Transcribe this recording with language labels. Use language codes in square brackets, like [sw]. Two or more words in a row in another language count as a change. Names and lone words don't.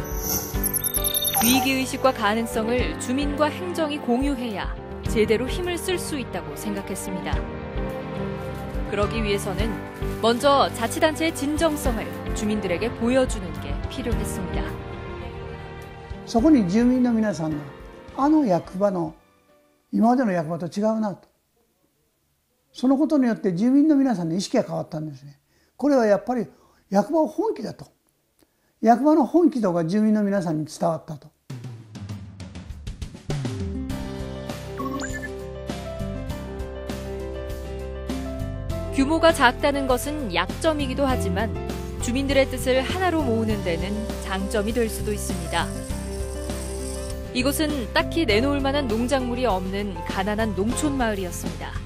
[ko] 위기의식과 가능성을 주민과 행정이 공유해야 제대로 힘을 쓸 수 있다고 생각했습니다. 그러기 위해서는 먼저 자치단체의 진정성을 주민들에게 보여주는 게 필요했습니다. [ja] そこに住民の皆さんが役場の今までの役場と違うなと、そのことによって住民の皆さんの意識が変わったんですね。これはやっぱり役場は本気だと、役場の本気度が住民の皆さんに伝わったと。 [ko] 규모가 작다는 것은 약점이기도 하지만 주민들의 뜻을 하나로 모으는 데는 장점이 될 수도 있습니다. 이곳은 딱히 내놓을 만한 농작물이 없는 가난한 농촌 마을이었습니다.